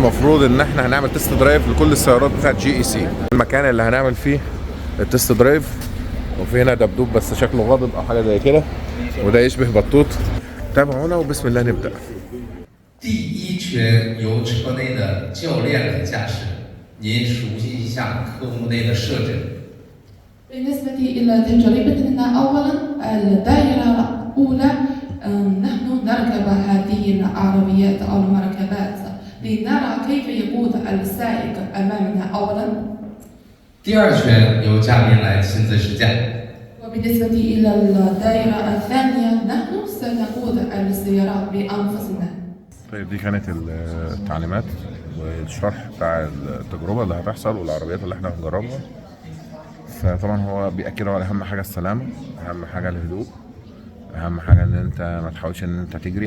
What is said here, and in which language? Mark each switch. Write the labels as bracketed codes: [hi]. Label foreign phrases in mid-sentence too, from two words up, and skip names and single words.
[ar] المفروض ان احنا هنعمل [en] test drive [ar] لكل السيارات بتاعت جي اي سي. المكان اللي هنعمل فيه [en] the test drive, [ar] وفي هنا دبدوب بس شكله غاضب او حاجه زي كده، وده يشبه بطوط. تابعونا وبسم الله نبدا. [zh] 第一圈由车内的教练来驾驶，您熟悉一下科目内的设置。 [ar] بالنسبة إلى تجربتنا أولا الدائرة الأولى نحن نركب هذه العربيات أو المركبات لنرى كيف يقود السائق أمامنا أولا. [zh] 第二圈由嘉宾来亲自试驾。 [ar] وبالنسبة إلى الدائرة الثانية نحن سنقود السيارات بأنفسنا. طيب دي كانت التعليمات والشرح بتاع التجربه اللي هتحصل والعربيات اللي احنا هنجربها. فطبعا هو بيأكدوا على اهم حاجه السلامه، اهم حاجه الهدوء، اهم حاجه ان انت ما تحاولش ان انت تجري.